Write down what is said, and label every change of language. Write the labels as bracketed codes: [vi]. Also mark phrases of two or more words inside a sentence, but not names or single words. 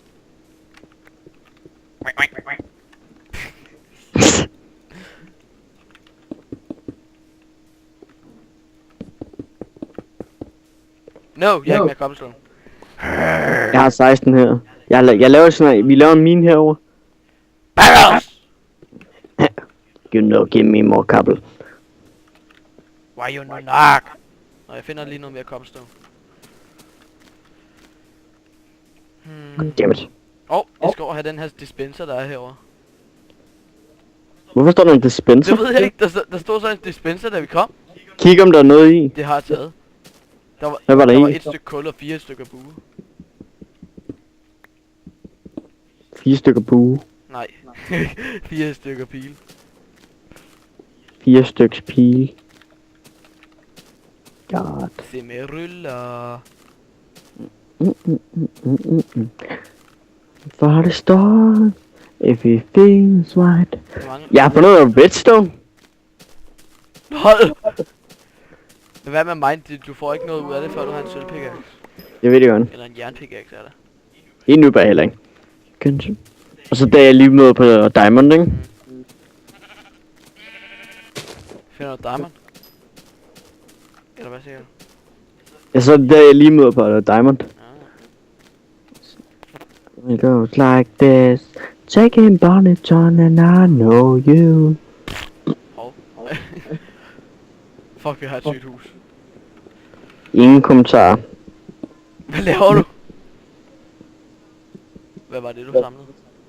[da] No, jeg har ikke mere cobblestone. Jeg har 16 her. Jeg laver sådan her. Vi laver en mine herovre. [en] Barrels! You know, give me more cobble. Why you no knock? [da] Nå, jeg finder lige noget mere cobblestone. [en] Dammit. [da] Jeg skal over have den her dispenser, der er herovre. Hvorfor står der en dispenser? Det ved jeg ikke, der stod så en dispenser, da vi kom. Kig om der er noget i. Det har jeg taget. Hvad var der der i? var 1 stykke kul og 4 stykker bue. 4 stykker bue. Nej, 4 stykker pile. 4 stykker pile. God. Se med ruller. For det står, [en] if it feels right. [da] Jeg har fundet noget redstone. Hold! Men hvad med mine? Du får ikke noget ud af det, før du har en sølvpickaxe. Jeg ved det godt. Eller en jernpickaxe er der. En nu bare heller ikke. Kanskje. Og så da jeg lige møder på diamond, ikke? Finder du diamond? Eller hvad siger du? Ja, så da jeg lige møder på diamond. [en] It goes like this. Taking Bonneton and I know you. Fuck, [da] vi har et sygt hus. Ingen kommentarer. Hvad laver du? Hvad var det, du samlede?